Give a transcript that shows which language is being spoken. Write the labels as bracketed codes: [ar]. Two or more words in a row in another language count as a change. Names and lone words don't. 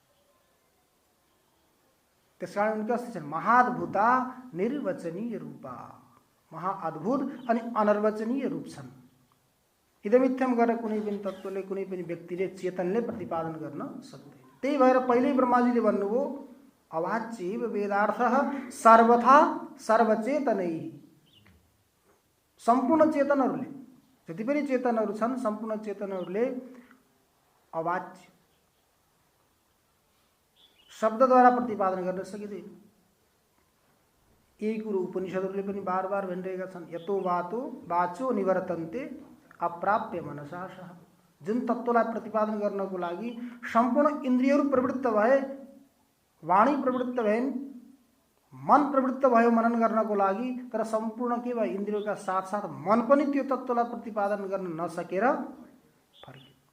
[ne] त्यसकारण उनका अस्ति छन् [sa] महाद्भुता निर्वचनीय रूपा, [ne] महाअद्भुत अनि अनिर्वचनीय रूप छन्। इदमिथ्यम गरेर कुनै पनि तत्त्वले, कुनै पनि व्यक्तिले, चेतनले प्रतिपादन गर्न सक्दैन। त्यही भएर पहिल्यै ब्रह्माजीले भन्नुभयो [sa] अवाच्यैव वेदार्थः सर्वथा सर्वचेतनै। [ne] सम्पूर्ण चेतनहरूले, जति पनि चेतनहरू छन्, सम्पूर्ण चेतनहरूले अवाच्य शब्दद्वारा प्रतिपादन गर्न सकिँदैन। यही कुरो उपनिषदहरूले पनि बार बार भनिरहेका छन्। [sa] यतो वातो वाचो निवर्तन्ते अप्राप्य मनसाशः। [ne] जुन तत्त्वलाई प्रतिपादन गर्नको लागि सम्पूर्ण इन्द्रियहरू प्रवृत्त भए, वाणी प्रवृत्त भएन, मन प्रवृत्त भयो मनन गर्नको लागि, तर सम्पूर्ण के भयो? इन्द्रियका साथसाथ मन पनि त्यो तत्त्वलाई प्रतिपादन गर्न नसकेर फर्के।